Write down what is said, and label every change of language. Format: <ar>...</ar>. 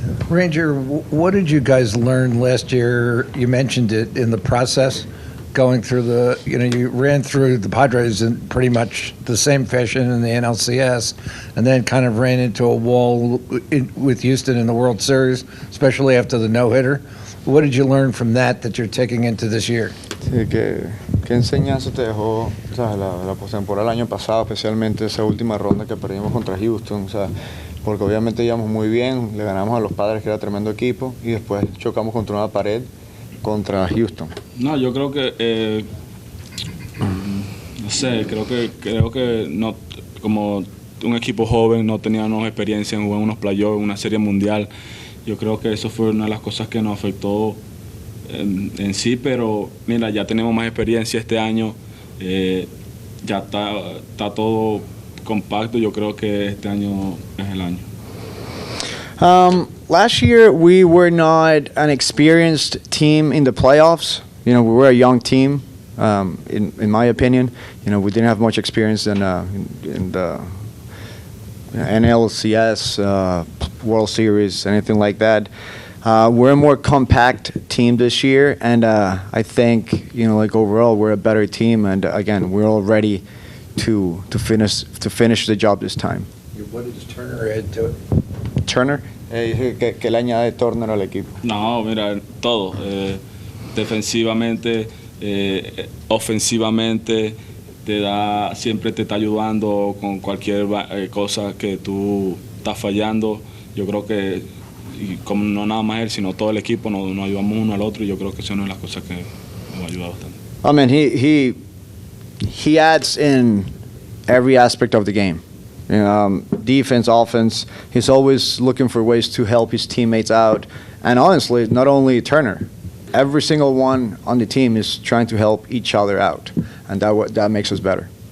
<en>Ranger, what did you guys learn last year? You mentioned it in the process. Going through you ran through the Padres in pretty much the same fashion in the NLCS, and then kind of ran into a wall with Houston in the World Series, especially after the no-hitter. What did you learn from that you're taking into this year?</en> <es>Sí, ¿qué enseñanza te dejó, o sea, la postemporada del año pasado, especialmente esa última ronda que perdimos contra Houston? O sea, porque obviamente íbamos muy bien, le ganamos a los Padres, que era tremendo equipo, y después chocamos contra una pared. contra Houston? No, yo creo que no sé, creo que no, como un equipo joven no teníamos experiencia en jugar en unos playoffs, en una serie mundial. Yo creo que eso fue una de las cosas que nos afectó en sí, pero mira, ya tenemos más experiencia este año, ya está todo compacto. Yo creo que este año es el año.</es> <en>Last year, we were not an experienced team in the playoffs. You know, we were a young team, in my opinion. You know, we didn't have much experience in the NLCS, World Series, anything like that. We're a more compact team this year, and I think, you know, like overall, we're a better team, and again, we're all ready to finish the job this time. What does Turner add to it?</en> <es>Turner, ¿qué le añade Turner al equipo? No, mira, todo. Defensivamente, ofensivamente, siempre te está ayudando con cualquier cosa que tú estás fallando. Yo creo que, y como no nada más él, sino todo el equipo, nos ayudamos uno al otro, y yo creo que eso es una de las cosas que nos ha ayudado bastante.</es> <en>I mean, he adds in every aspect of the game. Defense, offense. He's always looking for ways to help his teammates out. And honestly, not only Turner, every single one on the team is trying to help each other out, and that makes us better.</en>